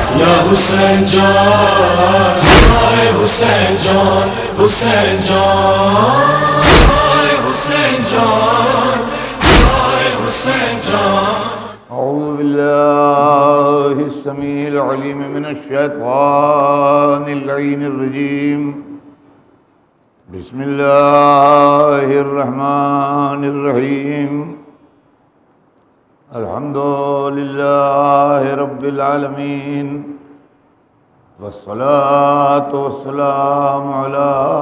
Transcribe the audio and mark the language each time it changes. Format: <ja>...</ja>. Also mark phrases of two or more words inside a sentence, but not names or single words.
<ur>یا حسین جان، ہائے حسین جان، حسین جان، ہائے حسین جان، ہائے حسین جان۔</ur> <ar>اعوذ باللہ السمیع العلیم من الشیطان اللعین الرجیم، بسم اللہ الرحمن الرحیم، الحمد للہ رب العالمین، والصلاة والسلام علی</ar>